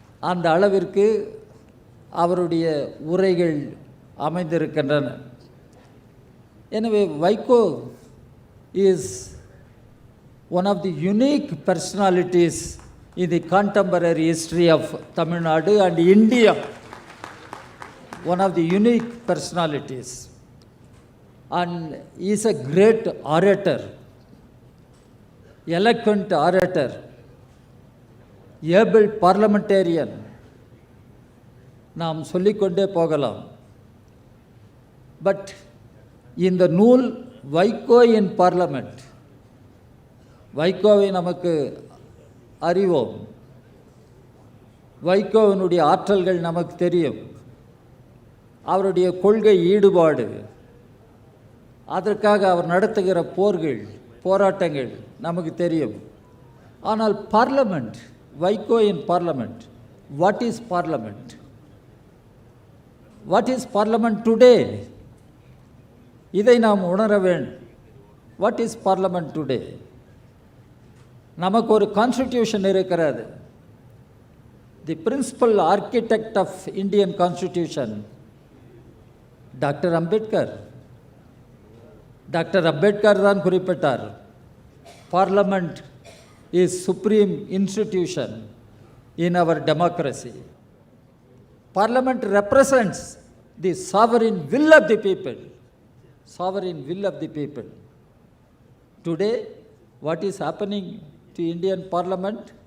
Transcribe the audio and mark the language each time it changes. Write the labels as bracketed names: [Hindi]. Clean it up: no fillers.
[Tamil] அந்த அளவிற்கு அவருடைய உரைகள் அமைந்திருக்கின்றன. எனவே [English] Vaiko is one of the unique personalities in the contemporary history of Tamil Nadu and India. One of the unique personalities. And he is a great orator, eloquent orator, able parliamentarian. [Tamil] நாம் சொல்லிக்கொண்டே போகலாம். But இந்த நூல் வைகோ இன் பார்லமெண்ட், வைகோவை நமக்கு அறிவோம். வைகோவினுடைய ஆற்றல்கள் நமக்கு தெரியும். அவருடைய கொள்கை ஈடுபாடு, அதற்காக அவர் நடத்துகிற போராட்டங்கள் நமக்கு தெரியும். [English] ஆனால் parliament, Vaiko in parliament, what is parliament? What is parliament today? [Tamil] இதை நாம் உணர வேண்டும். [English] What is parliament today? [Tamil] நமக்கு ஒரு கான்ஸ்டிடியூஷன் இருக்கிறது. [English] The principal architect of Indian constitution doctor Ambedkar. Doctor Ambedkar [Tamil] தான் குறிப்பிட்டார், [English] Parliament is supreme institution in our democracy. Parliament represents the sovereign will of the people. Sovereign will of the people. Today, what is happening to Indian Parliament?